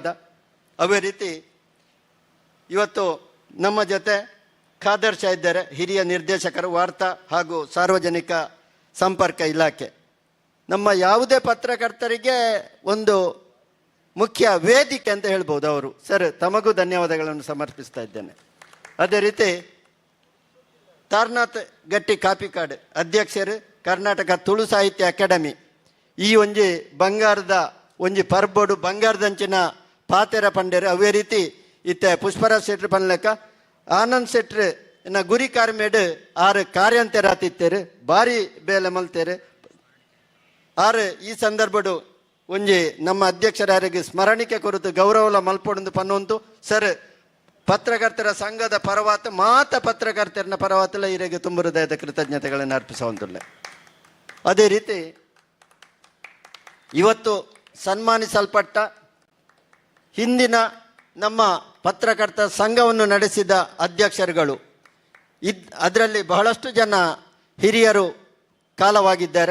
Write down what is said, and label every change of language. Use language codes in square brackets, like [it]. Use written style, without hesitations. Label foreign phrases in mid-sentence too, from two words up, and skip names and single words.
[kn] ಅದೇ ರೀತಿ ಇವತ್ತು ನಮ್ಮ ಜೊತೆ ಖಾದರ್ ಶಾ ಇದ್ದಾರೆ, ಹಿರಿಯ ನಿರ್ದೇಶಕರು, ವಾರ್ತಾ ಹಾಗೂ ಸಾರ್ವಜನಿಕ ಸಂಪರ್ಕ ಇಲಾಖೆ. ನಮ್ಮ ಯಾವುದೇ ಪತ್ರಕರ್ತರಿಗೆ ಒಂದು ಮುಖ್ಯ ವೇದಿಕೆ ಅಂತ ಹೇಳ್ಬೋದು ಅವರು ಸರ್, ತಮಗೂ ಧನ್ಯವಾದಗಳನ್ನು ಸಮರ್ಪಿಸ್ತಾ ಇದ್ದೇನೆ. ಅದೇ ರೀತಿ ತಾರನಾಥ್ ಗಟ್ಟಿ ಕಾಪಿಕಾಡ್ ಅಧ್ಯಕ್ಷರು, ಕರ್ನಾಟಕ ತುಳು ಸಾಹಿತ್ಯ ಅಕಾಡೆಮಿ. [tcy] ಈ ಒಂಜಿ ಬಂಗಾರದ ಒಂಜಿ ಪರ್ಬೋಡು ಬಂಗಾರದಂಚಿನ ಪಾತೆರ ಪಂಡೇರು. ಅವೇ ರೀತಿ ಇತ್ತೆ ಪುಷ್ಪರಾಜ್ ಶೆಟ್ರು ಪನ್ಲೆಕ್ಕ ಆನಂದ್ ಶೆಟ್ರು ಗುರಿ ಕಾರ್ಮೇಡು ಆರು ಕಾರ್ಯಂತೆರಾತಿತ್ತೇರು, ಭಾರಿ ಬೇಲೆ ಮಲ್ತೇರು. ಆರು ಈ ಸಂದರ್ಭಡು ಒಂಜಿ ನಮ್ಮ ಅಧ್ಯಕ್ಷರಿಗೆ ಸ್ಮರಣಿಕೆ ಕುರಿತು ಗೌರವ ಮಲ್ಪೊಂದು ಪನ್ನೊಂದು ಸರ್, ಪತ್ರಕರ್ತರ ಸಂಘದ ಪರವಾತ ಮಾತ ಪತ್ರಕರ್ತರ ಪರವಾತಲ್ಲ [kn] ಇವರಿಗೆ ತುಂಬ ಹೃದಯದ ಕೃತಜ್ಞತೆಗಳನ್ನು ಅರ್ಪಿಸುವಂತಲ್ಲ. ಅದೇ ರೀತಿ ಇವತ್ತು ಸನ್ಮಾನಿಸಲ್ಪಟ್ಟ ಹಿಂದಿನ ನಮ್ಮ ಪತ್ರಕರ್ತರ ಸಂಘವನ್ನು ನಡೆಸಿದ ಅಧ್ಯಕ್ಷರುಗಳು, ಅದರಲ್ಲಿ ಬಹಳಷ್ಟು ಜನ ಹಿರಿಯರು ಕಾಲವಾಗಿದ್ದಾರೆ.